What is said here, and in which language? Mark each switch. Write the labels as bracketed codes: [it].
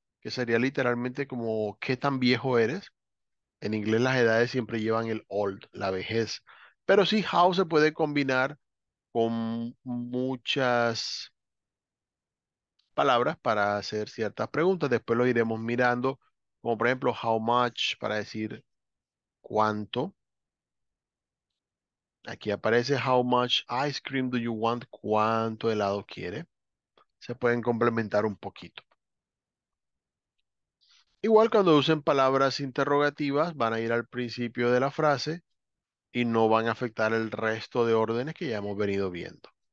[es] Que sería literalmente como, ¿qué tan viejo eres? En inglés las edades siempre llevan el old, la vejez. Pero sí, how se puede combinar con muchas palabras para hacer ciertas preguntas. Después lo iremos mirando, como por ejemplo, [en] how much [es] para decir cuánto. Aquí aparece [en] how much ice cream do you want? [es] ¿Cuánto helado quiere? Se pueden complementar un poquito. Igual cuando usen palabras interrogativas, van a ir al principio de la frase y no van a afectar el resto de órdenes que ya hemos venido viendo.